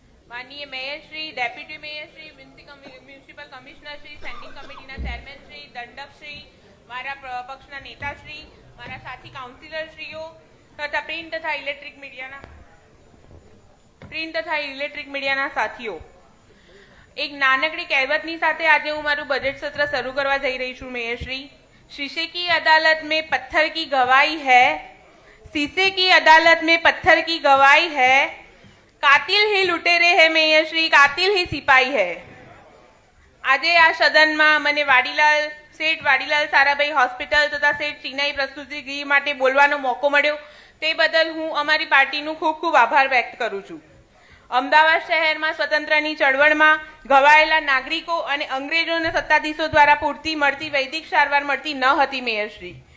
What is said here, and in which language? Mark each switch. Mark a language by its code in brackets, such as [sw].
[gu] माननीय mayor Shri, deputy mayor Shri, municipal commissioner Shri, स्टेન્ડિંગ કમિટીના chairman Shri, દંડક શ્રી, મારા પક્ષના નેતા શ્રી, મારા સાથી કાઉન્સિલર શ્રીઓ તથા પ્રિન્ટ તથા ઇલેક્ટ્રિક મીડિયાના સાથીઓ, એક નાનકડી કહેવતની સાથે આજે હું મારું બજેટ સત્ર શરૂ કરવા જઈ રહી છું. [hi] મેયર श्री, शीशे की अदालत में पत्थर की गवाही है, शीशे की अदालत में पत्थर की गवाही है, कातिल ही लुटेरे है मेयर श्री, कातिल ही सिपाही है. [gu] આજે આ સદનમાં મને શેઠ વાડીલાલ સારાભાઈ હોસ્પિટલ તથા શેઠ ચિનાઈ પ્રસ્તુતિગૃહ માટે બોલવાનો મોકો મળ્યો, તે બદલ હું અમારી પાર્ટીનું ખૂબ ખૂબ આભાર વ્યક્ત કરું છું. અમદાવાદ શહેરમાં સ્વતંત્રની ચળવળમાં ઘવાયેલા નાગરિકો અને અંગ્રેજોના સત્તાધીશો દ્વારા પૂરતી મળતી વૈદિક સારવાર મળતી ન હતી મેયરશ્રી.